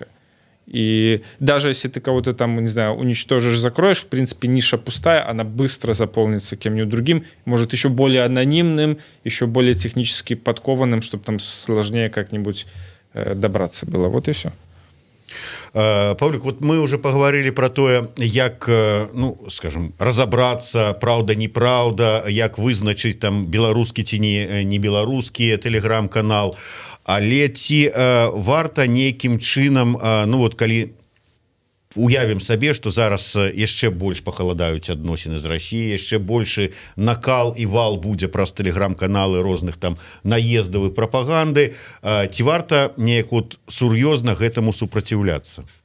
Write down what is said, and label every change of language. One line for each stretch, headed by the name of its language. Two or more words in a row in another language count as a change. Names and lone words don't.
Russian: И даже если ты кого-то там, не знаю, уничтожишь, закроешь, в принципе, ниша пустая, она быстро заполнится кем-нибудь другим, может, еще более анонимным, еще более технически подкованным, чтобы там сложнее как-нибудь добраться было. Вот и все. Павлік, вот мы уже поговорили про тое, як, ну, скажем, разобраться, правда, неправда, як
Belarusian: вызначыць там беларускі ці не беларускі телеграм-канал, але ці варта нейкім чынам,
Russian: ну вот
Belarusian: калі уявім сабе, што зараз яшчэ больш пахаладаюць адносіны з Расіяй, яшчэ большы накал і вал будзе праз тэлеграм-каналы розных там наездаў і прапаганды, ці варта неяк вот сур'ёзна гэтаму супраціўляцца?